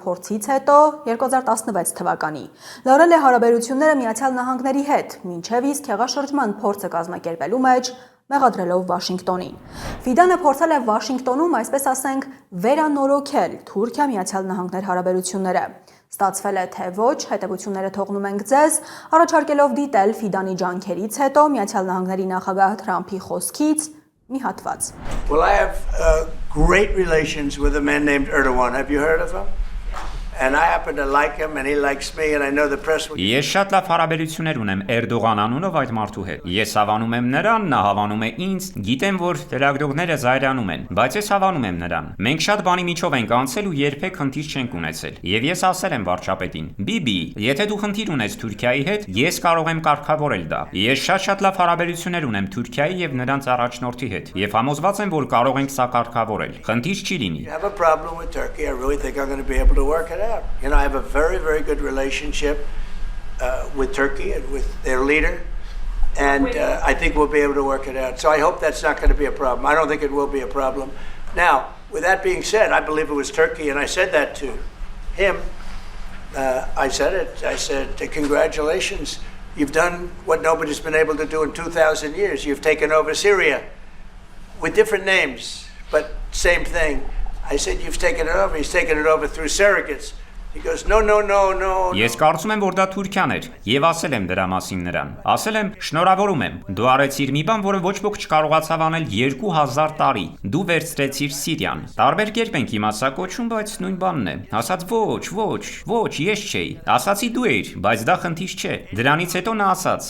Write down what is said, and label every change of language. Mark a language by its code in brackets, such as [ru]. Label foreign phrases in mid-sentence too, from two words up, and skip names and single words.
[hy] փորձից հետո 2016 թվականի լարել է հարաբերությունները Միացյալ Նահանգների հետ, մինչև իսկ հեղաշրջման փորձը կազմակերպելու մեջ մեղադրելով Վաշինգտոնին։ Ֆիդանը փորձել է Վաշինգտոնում, այսպես ասենք, վերանորոգել Թուրքիա-Միացյալ Նահանգներ հարաբերությունները։ Ստացվել է, թե ոչ, հետևությունները թողնում ենք ձեզ, առաջարկելով դիտել Ֆիդանի ջանքերից հետո Միացյալ Նահանգների նախագահ Թրամփի խոսքից մի հատված։ [en] Well, I have great relations with a man named Erdogan. Have you heard of him? And I happen to like him and he likes me and I know the press will... [hy] Ես շատ լավ հարաբերություններ ունեմ Էրդողան անունով այդ մարդու հետ։ Ես հավանում եմ նրան, նա հավանում է ինձ, գիտեմ, որ լրագրողները զայրանում են, բայց ես հավանում եմ նրան։ Մենք շատ բանի միջով ենք անցել ու երբեք խնդիր չենք ունեցել։ Եվ ես ասել եմ վարչապետին. «Բիբի, եթե դու խնդիր ունես Թուրքիայի հետ, ես կարող եմ կարգավորել դա»։ Ես շատ լավ հարաբերություններ ունեմ Թուրքիայի եւ նրանց առաջնորդի հետ եւ համոզված եմ, որ կարող ենք սա կարգավորել։ Խնդիր չի լինի։ [en] I have a problem with Turkey. I really think I'm going to be able to work it out. You know, I have a very, very good relationship with Turkey and with their leader, and I think we'll be able to work it out. So I hope that's not going to be a problem. I don't think it will be a problem. Now, with that being said, I believe it was Turkey, and I said that to him. I said it. I said, congratulations. You've done what nobody's been able to do in 2,000 years. You've taken over Syria with different names, but same thing. I said, you've taken it over. He's taken it over through surrogates. He goes, no. [hy] Ես կարծում եմ, որ դա Թուրքիան էր, եւ ասել եմ դրա մասին նրան։ Ասել եմ, շնորհավորում եմ։ Դու արեցիր մի բան, որը ոչ ոք չկարողացավ անել 2000 տարի։ Դու վերցրեցիր Սիրիան։ Տարբեր կերպ ենք իմաց սա կոչում, բայց նույն բանն է։ Ասաց ոչ, ես չէի։ Ասացի դու էիր, բայց դա խնդիր չէ։ Դրանից հետո նա ասաց.